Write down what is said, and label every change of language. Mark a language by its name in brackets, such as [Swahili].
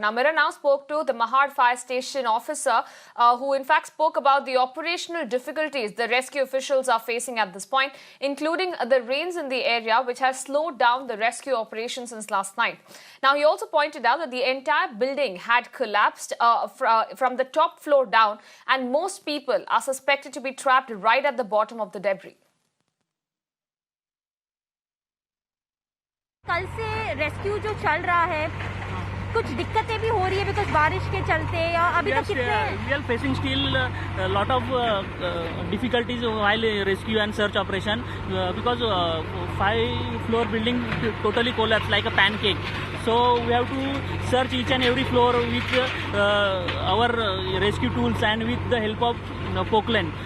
[English] Now, Mirror now spoke to the Mahad Fire Station officer who in fact spoke about the operational difficulties the rescue officials are facing at this point, including the rains in the area which has slowed down the rescue operation since last night. Now, he also pointed out that the entire building had collapsed from the top floor down, and most people are suspected to be trapped right at the bottom of the debris. [Hindi] कल से rescue जो चल रहा है, कुछ दिक्कतें भी हो रही है बिकॉज बारिश के चलते, या अभी तक कितने [English] we are facing still a lot of difficulties while rescue and search operation because 5-floor building totally collapsed like a pancake. So we have to search each and every floor with our rescue tools and with the help of Pokeland.